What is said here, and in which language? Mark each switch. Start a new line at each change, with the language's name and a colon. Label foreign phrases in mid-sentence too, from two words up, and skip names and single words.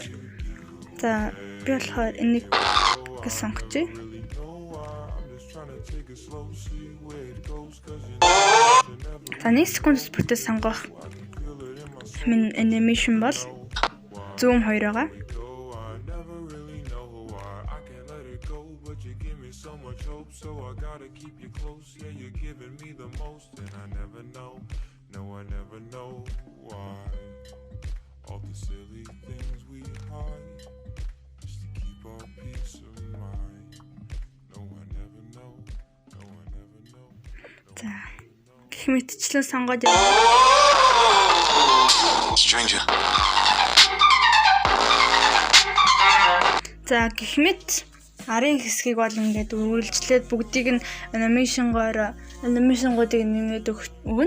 Mongolian: За би болохоор энийг гэж сонгочих. За 1 секунд бүртээ сонгох минь анимашн бол zoom 2 байгаа.
English: So I gotta keep you close, yeah, you're giving me the most. And I never know, no, I never know why. All the silly things we hide, just to keep our peace of mind. No, I never know, no, I never know.
Mongolian: За гэх мэтчлэн сонгоод яа.
English: Stranger.
Mongolian: За гэх мэт арын хэсгийг бол ингээд үргэлжлээд бүгдийг нь анимашнгуудыг нэмээд өгнө.